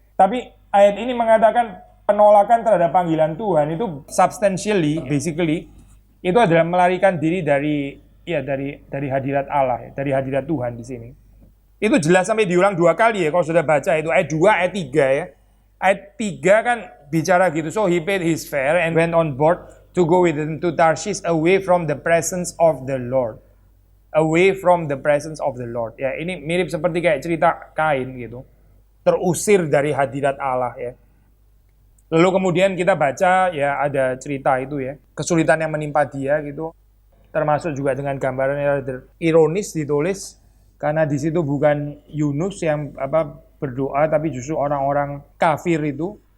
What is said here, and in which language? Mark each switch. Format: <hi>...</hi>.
<id>Tapi ayat ini mengatakan penolakan terhadap panggilan Tuhan itu</id> <en>substantially, basically</en> <id>itu adalah melarikan diri dari hadirat Allah ya, dari hadirat Tuhan di sini. Itu jelas sampai diulang 2 kali ya kalau sudah baca itu ayat 2, ayat 3 ya. Ayat 3 kan bicara gitu.</id> <en>So he paid his fare and went on board to go with them to Tarshish away from the presence of the Lord. Away from the presence of the Lord.</en> <id>Ya, ini mirip seperti kayak cerita Kain gitu. Terusir dari hadirat Allah ya. Lalu kemudian kita baca ya ada cerita itu ya, kesulitan yang menimpa dia gitu. Termasuk juga dengan gambaran yang ironis ditulis karena di situ bukan Yunus yang berdoa tapi justru orang-orang kafir itu.</id>